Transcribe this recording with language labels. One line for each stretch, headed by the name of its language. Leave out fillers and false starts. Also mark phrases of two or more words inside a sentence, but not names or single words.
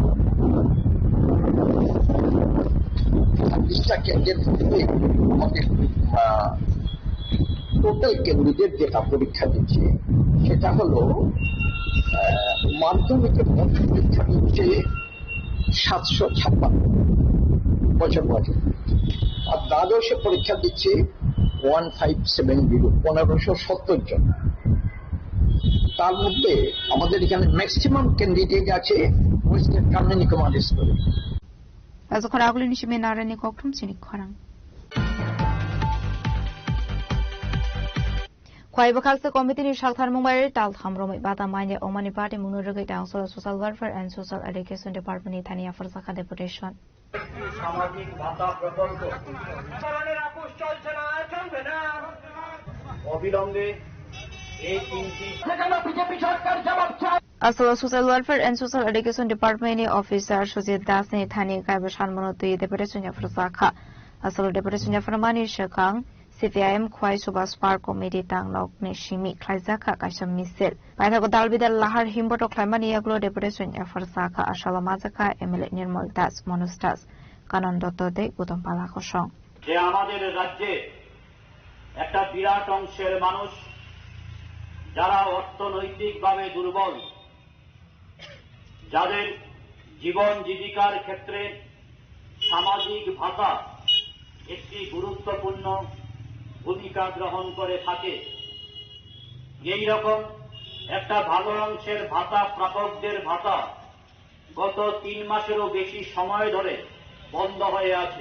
Bangla: 26টা কেন্দ্রের মধ্যে আমাদের টোটাল কেন্দ্রীদের যেটা পরীক্ষা দিচ্ছে সেটা হলো মাধ্যমিকের মোট পরীক্ষা দিচ্ছে 756 বছর বছর, আর দ্বাদশে পরীক্ষা দিচ্ছে 1570 1570 জন। তার মধ্যে আমাদের এখানে
English: maximum candidate
Bangla: আছে ওয়েস্টার্ন কামিনী কুমার স্কুলে।
Kok Borok: Azokharaguli nishime narani koktum sinik khorang. Khwai bakhalse committee ni Shakhtar Mumbai tal thamromai bata maine omani party munurugai
English: council social welfare and social education department
Kok Borok: ni thania farsakha deputation.
Bangla: সামাজিক ভাতা প্রকল্প ধরনের আপোষ চলছে না, চলবে না। অবিলম্বে এই তিনটি সেখানে বিজেপি সরকার জবাব চায়।
Kok Borok: Asala
English: Social Welfare and Social Education Department
Kok Borok: ni Officer Sujit Das ni thani kaiba shanmonoti deputation ya farsakha. Asala deputation ya farmani shakang CPIM Khwai Subas Park Committee tanglok ni shimi khlaizakha kaisam misel. Paithago dalbidal lahar himboto khlaimani yaglo deputation ya farsakha asala mazakha MLA Nirmal Das Manus Das Kanan Dotto de Utom Pala Khosong.
Bangla: যে আমাদের রাজ্যে একটা বিরাট অংশের মানুষ যারা অর্থনৈতিকভাবে দুর্বল, যাদের জীবন জীবিকার ক্ষেত্রে সামাজিক ভাতা একটি গুরুত্বপূর্ণ ভূমিকা গ্রহণ করে থাকে, এই রকম একটা ভালো অংশের ভাতা প্রাপকদের ভাতা গত 3 মাসেরও বেশি সময় ধরে বন্ধ হয়ে আছে।